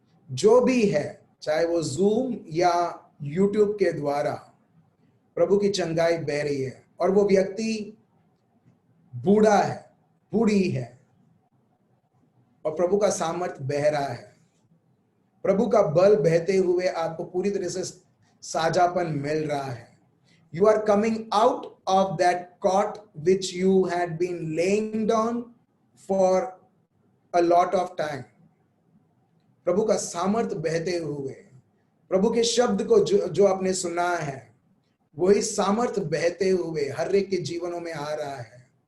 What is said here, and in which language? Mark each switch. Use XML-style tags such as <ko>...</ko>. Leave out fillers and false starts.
<hi>जो भी है, चाहे वो जूम या यूट्यूब के द्वारा, प्रभु की चंगाई बह रही है। और वो व्यक्ति बूढ़ा है, बूढ़ी है, और प्रभु का सामर्थ बह रहा है। प्रभु का बल बहते हुए आपको पूरी तरह से साझापन मिल रहा है।</hi> <en>You are coming out of that cot which you had been laying down for a lot of time.</en> <hi>प्रभु का सामर्थ बहते हुए, प्रभु के शब्द को जो आपने सुना है, वही सामर्थ बहते हुए हर एक के जीवनों में आ रहा है।</hi>